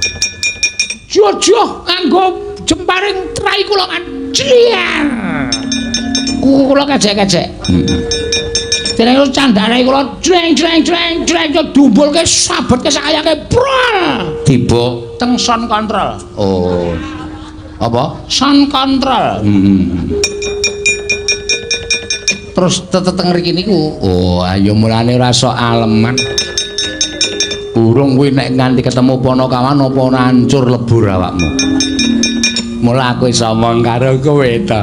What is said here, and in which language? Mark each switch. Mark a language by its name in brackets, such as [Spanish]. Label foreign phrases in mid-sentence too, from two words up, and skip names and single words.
[Javanese] Jojo nganggo jemparing trai kula kan. Jliar. Kula kejek-kejek. Dene candane kula jreng dumbulke sabetke sakayake prol. Tiba [English] Teng sound control. [Javanese] oh. Apa? [English] Sound control. [Javanese] Terus teng mriki niku. Oh, ayo mulane ora sok aleman. Urung kuwi nek nganti ketemu Panakawan apa ora hancur lebur awakmu. Mula aku iso omong karo kowe ta.